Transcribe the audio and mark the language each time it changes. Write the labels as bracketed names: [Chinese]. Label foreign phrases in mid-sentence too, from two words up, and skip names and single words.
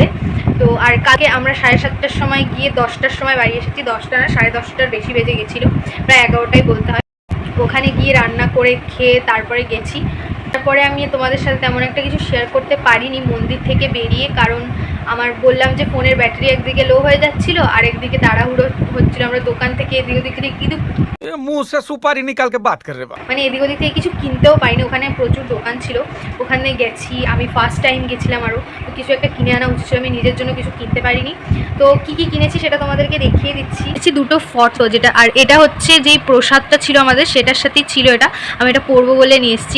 [Bangla] তো আর কালকে আমরা 7:30টার সময় গিয়ে 10টার সময় বাড়ি এসেছি, 10টা না 10:30টার বেশি বেজে গেছিলো, প্রায় 11টাই বলতে হয়। ওখানে গিয়ে রান্না করে খেয়ে তারপরে গেছি। তারপরে আমি তোমাদের সাথে তেমন একটা কিছু শেয়ার করতে পারিনি মন্দির থেকে বেরিয়ে, কারণ আমার বললাম যে ফোনের ব্যাটারি একদিকে লো হয়ে যাচ্ছিলো, আর একদিকে তাড়াহুড়ো হচ্ছিলো, আমরা দোকান থেকে এদিক ওদিক থেকে কিন্তু [Bhojpuri] मुंह से सुपारी निकाल के बात कर रहे बा। [Bangla] মানে এদিক ওদিক থেকে কিছু কিনতেও পাইনি, ওখানে প্রচুর দোকান ছিল, ওখানে গেছি, আমি [English] first time [Bangla] গেছিলাম, আরও তো কিছু একটা কিনে আনা উচিত ছিল, আমি নিজের জন্য কিছু কিনতে পারিনি। তো কী কী কিনেছি সেটা তোমাদেরকে দেখিয়ে দিচ্ছি। 2টো ফটো, যেটা আর এটা হচ্ছে যেই প্রসাদটা ছিল আমাদের সেটার সাথেই ছিল এটা, আমি এটা পরবো বলে নিয়ে এসেছি।